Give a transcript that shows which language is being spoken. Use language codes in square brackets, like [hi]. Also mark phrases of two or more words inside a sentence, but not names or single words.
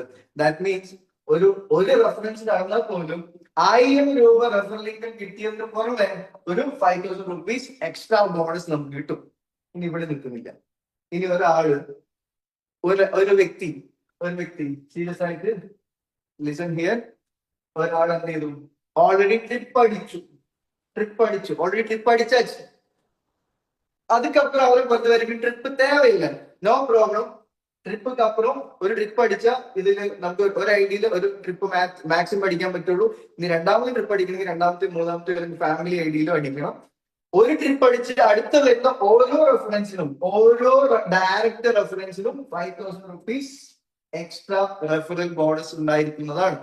[en] That means [ml] ഒരു റെഫറൻസ് നടന്നാൽ പോലും 1000 രൂപ [en] referral income [ml] കിട്ടിയതിന് പുറമെ ഒരു 5,000 [en] rupees extra bonus [ml] നമുക്ക് കിട്ടും. ഇനി ഇവിടെ നിൽക്കുന്നില്ല. ഇനി ഒരു വ്യക്തി സീരിയസ് ആയിട്ട് [en] listen here. [ml] ഒരാൾ എന്ത് ചെയ്തു? [en] already trip [ml] അടിച്ചാச்சு. [ta] அதுக்கப்புறம் அவரை பொறுத்த வரைக்கும் ட்ரிப்பு தேவையில்லை, [en] no problem. [ml] ട്രിപ്പ് അപ്പുറം ഒരു ട്രിപ്പ് അടിച്ചാൽ ഇതിൽ നമുക്ക് ഒരു ഐഡിയയിൽ ഒരു [en] trip maximum [ml] അടിക്കാൻ പറ്റുള്ളൂ. ഇനി രണ്ടാമത്തെ ട്രിപ്പ് അടിക്കണമെങ്കിൽ രണ്ടാമത്തെ മൂന്നാമത്തെ അല്ലെങ്കിൽ ഫാമിലി ഐഡിയയിലും അടിക്കണം. ഒരു ട്രിപ്പ് അടിച്ച് അടുത്ത വരുന്ന ഓരോ റെഫറൻസിനും, ഓരോ ഡയറക്റ്റ് റെഫറൻസിനും 5,000 [en] rupees extra referral bonus [ml] ഉണ്ടായിരിക്കുന്നതാണ്.